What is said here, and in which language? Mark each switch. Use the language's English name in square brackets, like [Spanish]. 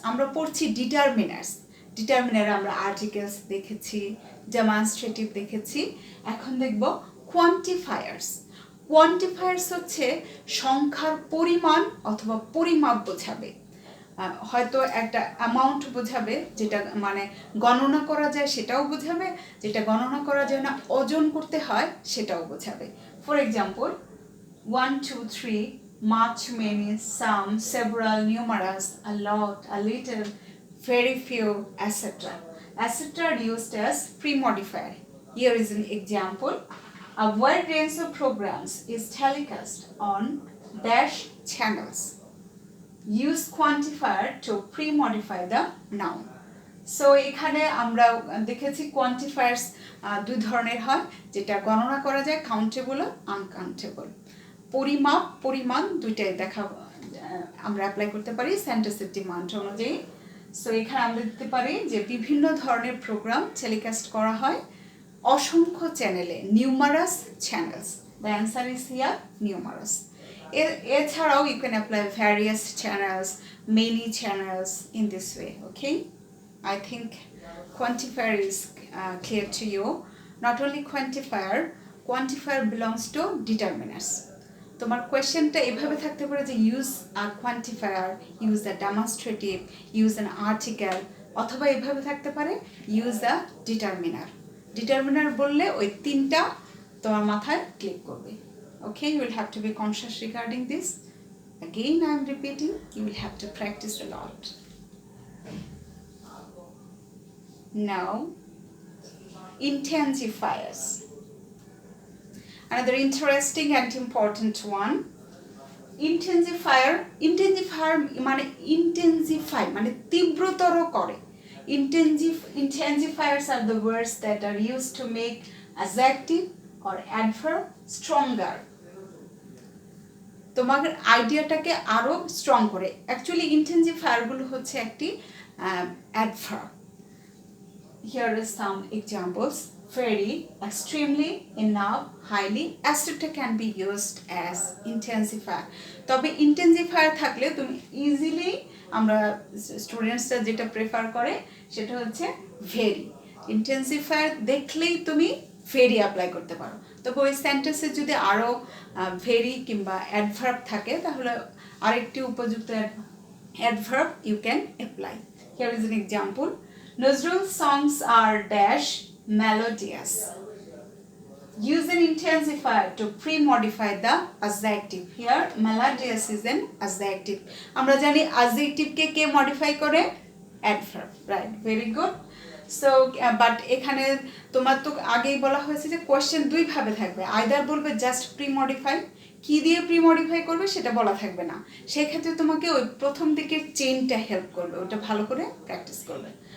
[Bangla] আমরা পড়ছি determiners. Determiner আমরা আর্টিকেলস দেখেছি, ডেমনস্ট্রেটিভ দেখেছি, এখন দেখব কোয়ান্টিফায়ার্স। কোয়ান্টিফায়ার্স হচ্ছে সংখ্যার পরিমাণ অথবা পরিমাপ বোঝাবে। হয়তো একটা অ্যামাউন্ট বোঝাবে, যেটা মানে গণনা করা যায় সেটাও বোঝাবে, যেটা গণনা করা যায় না ওজন করতে হয় সেটাও বোঝাবে। [English] For example 1 2 3, much, many, some, several, numerous, a lot, a little, very few, etc. etc. are used as pre-modifier. Here is an example. A wide range of programs is telecast on dash channels. Use quantifier to pre-modify the noun. [Bangla] So এখানে আমরা দেখেছি quantifiers দুই ধরনের হয়, যেটা গণনা করা যায়, countable আর uncountable. পরিমাপ পরিমাণ দুইটাই দেখা আমরা অ্যাপ্লাই করতে পারি সেন্টেন্সের ডিমান্ড অনুযায়ী। সো এখানে আমরা দেখতে পারি যে বিভিন্ন ধরনের প্রোগ্রাম টেলিকাস্ট করা হয় অসংখ্য চ্যানেলে, [English] Numerous channels. The answer is here numerous. এছাড়াও you can apply various channels, many channels in this way. Okay, I think quantifier is clear to you. Not only quantifier belongs to determiners. [Bangla] তোমার কোয়েশ্চেনটা এভাবে থাকতে পারে যে [English] use a quantifier, use a demonstrative, use an article, [Bangla] অথবা এভাবে থাকতে পারে [English] Use a determiner. [Bangla] ডিটারমিনার বললে ওই তিনটা তোমার মাথায় ক্লিক করবে। [English] Okay, you will have to be conscious regarding this. Again I am repeating, you will have to practice a lot. Now, intensifiers. Another interesting and important one. [Bangla] Intensifier মানে intensify মানে তীব্রতর করে। [English] Intensifiers are the words that are used to make adjective or adverb stronger. [Bangla] তোমার আইডিয়াটাকে আরো strong করে। Actually intensifier গুলো হচ্ছে একটি adverb. [English] Here are some examples. Very, extremely, enough, highly, etc. can be used as intensifier. [Bangla] তবে intensifier থাকলে তুমি easily, আমরা স্টুডেন্টসরা যেটা প্রেফার করে সেটা হচ্ছে ভেরি। intensifier দেখলেই তুমি ভেরি অ্যাপ্লাই করতে পারো। তবে ওই সেন্টেন্সে যদি আরও ভেরি কিংবা অ্যাডভার্ব থাকে তাহলে আরেকটি উপযুক্ত adverb [English] You can apply. Here is an example. Nazrul's songs are dash melodious. Use an intensifier to pre-modify the adjective. Here melodious is an adjective. [Bangla] আমরা জানি adjective কে modify করে? [English] Adverb, right? Very good. [Bangla] So but এখানে তোমার তো আগেই বলা হয়েছে যে কোশ্চেন দুই ভাবে থাকবে, আইদার বলবে জাস্ট প্রি-মডিফাই, কি দিয়ে প্রি-মডিফাই করবে সেটা বলা থাকবে না, সেই ক্ষেত্রে তোমাকে ওই প্রথম দিকের চেইনটা হেল্প করবে, ওটা ভালো করে প্র্যাকটিস করবে।